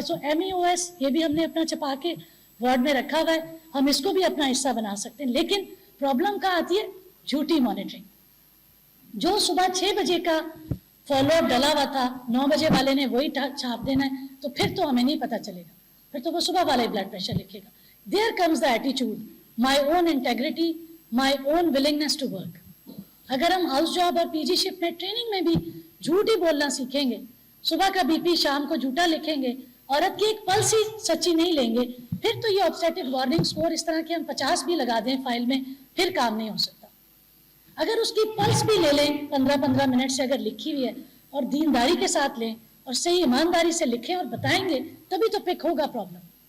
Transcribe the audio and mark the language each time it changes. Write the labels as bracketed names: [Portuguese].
[Urdu] سو MEOS یہ بھی ہم نے اپنا چھپا کے وارڈ میں رکھا ہوا ہے, ہم اس کو بھی اپنا حصہ بنا سکتے ہیں. لیکن پرابلم کہاں آتی ہے؟ جھوٹی مانیٹرنگ. جو صبح 6 بجے کا فالو اپ ڈلا ہوا تھا, 9 بجے والے نے وہی چھاپ دینا ہے, تو پھر تو ہمیں نہیں پتا چلے گا, پھر تو وہ صبح والا ہی بلڈ پریشر لکھے گا. [English] There comes the attitude, my own integrity, my own willingness to work. [Urdu] اگر ہم ہاؤس جاب اور PG شپ میں ٹریننگ میں بھی جھوٹ ہی بولنا سیکھیں گے, صبح کا بی پی شام کو جھوٹا لکھیں گے, عورت کی ایک پلس ہی سچی نہیں لیں گے, پھر تو یہ obstetric warning score اس طرح کے ہم 50 بھی لگا دیں فائل میں, پھر کام نہیں ہو سکتا. اگر اس کی پلس بھی لے لیں 15-15 منٹ سے اگر لکھی ہوئی ہے, اور دینداری کے ساتھ لیں اور صحیح ایمانداری سے لکھیں اور بتائیں گے, تبھی تو پک ہوگا پرابلم.